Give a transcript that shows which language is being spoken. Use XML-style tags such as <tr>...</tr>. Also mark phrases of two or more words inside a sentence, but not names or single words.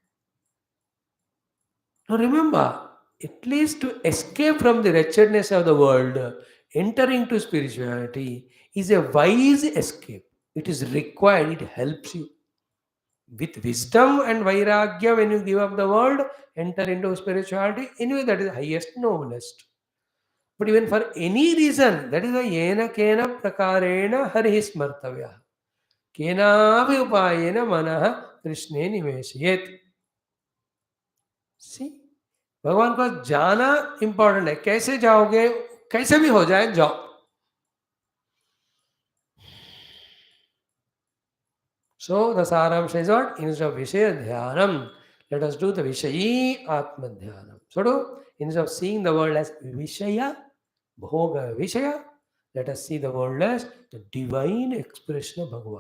<en>Now remember, at least to escape from the wretchedness of the world, entering to spirituality is a wise escape. It is required, it helps you. With wisdom and vairagya, when you give up the world, enter into spirituality, anyway, that is highest, noblest. But even for any reason, that is why</en> <sa>येन केन प्रकारेण हरिः स्मर्तव्यः. केनापि उपायेन मनः कृष्णे निवेशयेत्.</sa> <hi>सी, भगवान को जाना इंपॉर्टेंट है. कैसे जाओगे, कैसे भी हो जाए, जाओ.</hi> <en>So the saramsha is what? Instead of</en> <sa>विषय ध्यानम्,</sa> <en>let us do the</en> <sa>विषयी आत्म ध्यानम्.</sa> <en>So instead of seeing the world as Vishaya,</en> <sa>भोग विषय,</sa> <en>let us see the world as the divine expression of Bhagavan.</en>